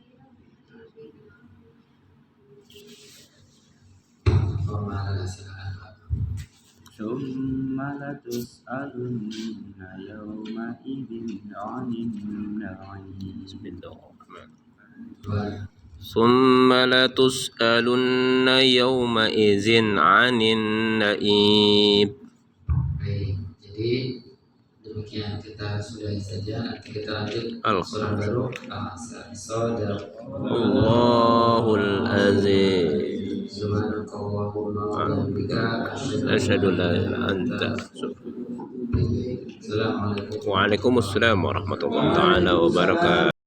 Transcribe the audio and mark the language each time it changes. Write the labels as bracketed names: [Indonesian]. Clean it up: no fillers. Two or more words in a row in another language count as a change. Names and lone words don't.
[Indonesian] Formal silakan Pak. [Arabic] ثم لتسألن يومئذ عن النعيم. Bismillahirrahmanirrahim. ثم لتسألن يومئذ عن النعيم. [Indonesian] Baik, jadi demikian kita sudahi saja. Nanti kita lanjut surah baru. [Arabic] الله العظيم. سبحانك اللهم وبحمدك أشهد أن لا إله إلا أنت. Assalamualaikum. وعليكم السلام ورحمة الله تعالى وبركاته.